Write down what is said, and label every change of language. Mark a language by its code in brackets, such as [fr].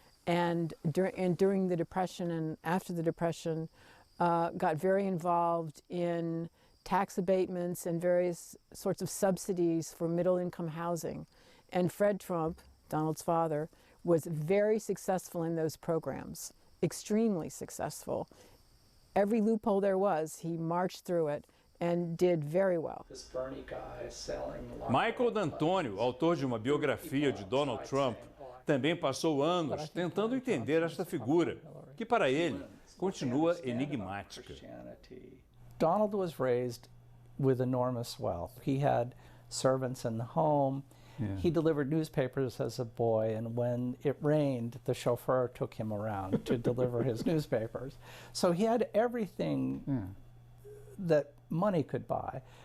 [en] And during the Depression and after the Depression, got very involved in tax abatements and various sorts of subsidies for middle-income housing. And Fred Trump, Donald's father, was very successful in those programs, extremely successful. Every loophole there was, he marched through it and did very well. [pt] Michael D'Antônio, autor de uma biografia de Donald Trump, também passou anos tentando entender esta figura, que para ele continua enigmática. [en] Donald was raised with enormous wealth. He had servants in the home. Yeah. He delivered newspapers as a boy, and when it rained, the chauffeur took him around to deliver his newspapers. So he had everything that money could buy.